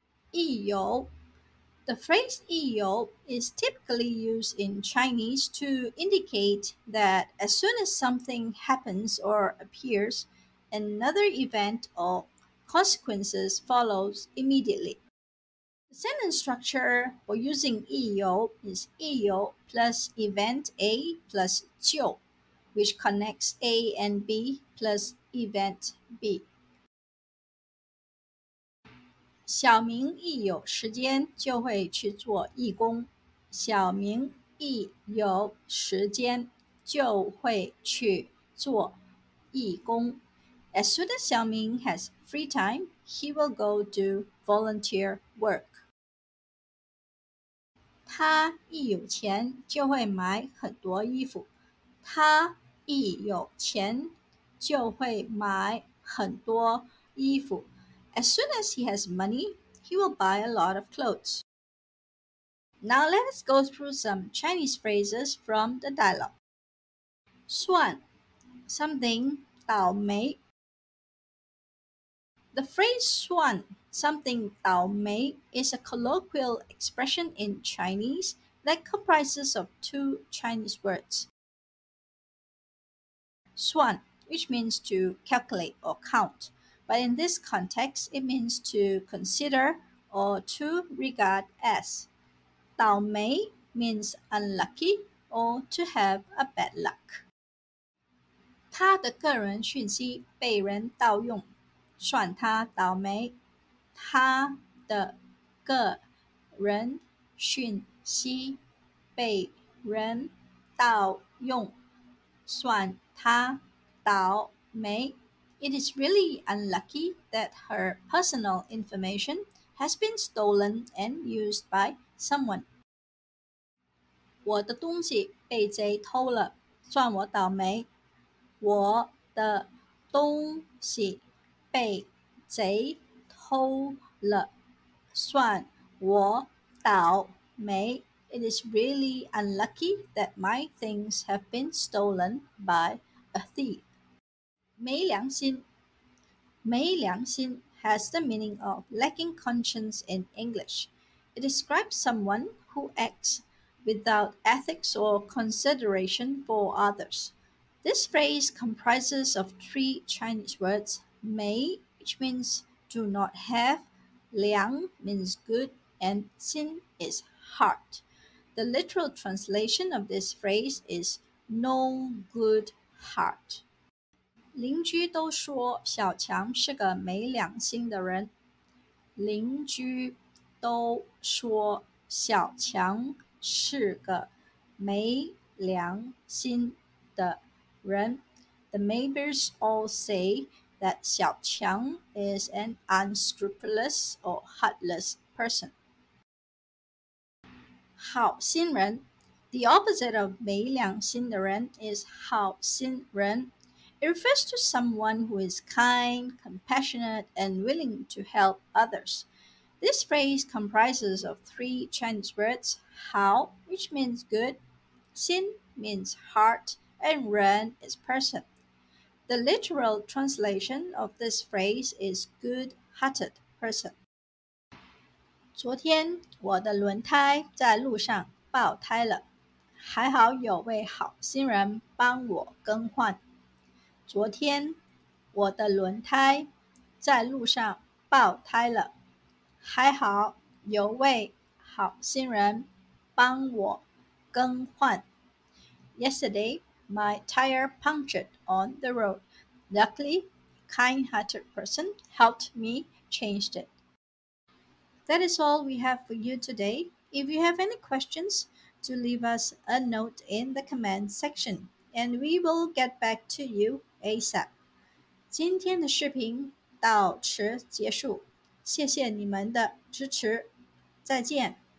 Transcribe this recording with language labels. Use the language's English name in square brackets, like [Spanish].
[English] 益游 The phrase 益游 is typically used in Chinese to indicate that as soon as something happens or appears, another event or consequences follows immediately. The sentence structure for using 益游 is 益游 plus event A plus 就, which connects A and B plus event B. [Chinese] 小明一有时间就会去做义工。小明一有时间就会去做义工。 [English] As soon as Xiaoming has free time, he will go do volunteer work. [Chinese] 他一有钱就会买很多衣服。他一有钱就会买很多衣服。 [English] As soon as he has money, he will buy a lot of clothes. Now let us go through some Chinese phrases from the dialogue. 算 something 倒霉 The phrase 算 something 倒霉 is a colloquial expression in Chinese that comprises of two Chinese words. 算, which means to calculate or count, but in this context it means to consider or to regard as. 倒霉 means unlucky or to have a bad luck. [Chinese] 他的个人讯息被人盗用，算他倒霉。他的个人讯息被人盗用，算他倒霉。 [English] It is really unlucky that her personal information has been stolen and used by someone. [Chinese] 我的东西被贼偷了，算我倒霉。我的东西被贼偷了，算我倒霉。 [English] It is really unlucky that my things have been stolen by a thief. 没良心，没良心 has the meaning of lacking conscience in English. It describes someone who acts without ethics or consideration for others. This phrase comprises of three Chinese words: 没, which means do not have, 良 means good, and 心 is heart. The literal translation of this phrase is no good heart. [Chinese] 邻居都说小强是个没良心的人。邻居都说小强是个没良心的人。 [English] The neighbors all say that Xiao Qiang is an unscrupulous or heartless person. 好心人 The opposite of 没良心的人 is 好心人. It refers to someone who is kind, compassionate, and willing to help others. This phrase comprises of three Chinese words: 好, which means good, 心 means heart, and 人 is person. The literal translation of this phrase is good-hearted person. [Chinese] 昨天我的轮胎在路上爆胎了，还好有位好心人帮我更换。昨天我的轮胎在路上爆胎了，还好有位好心人帮我更换。 [English] Yesterday, my tire punctured on the road. Luckily, a kind-hearted person helped me change it. That is all we have for you today. If you have any questions, do leave us a note in the comment section, and we will get back to you ASAP. [Chinese] 今天的视频到此结束，谢谢你们的支持，再见。